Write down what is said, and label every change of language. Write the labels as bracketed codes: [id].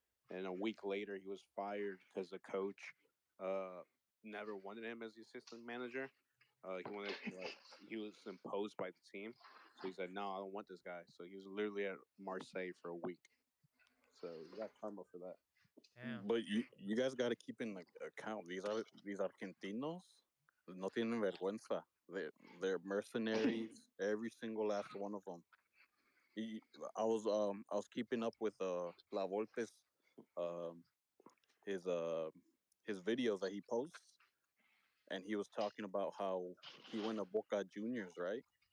[en] And a week later, he was fired because the coach uh, never wanted him as the assistant manager. He wanted like he was imposed by the team, so he said, "No, I don't want this guy." So he was literally at Marseille for a week. So he got karma for that. Damn. But you guys got to keep in account. [es] These argentinos no tienen vergüenza. [en] They're mercenaries. Every single last one of them. He, I was keeping up with La Volpe's um his his videos that he posts, and he was talking about how he went to Boca Juniors, right?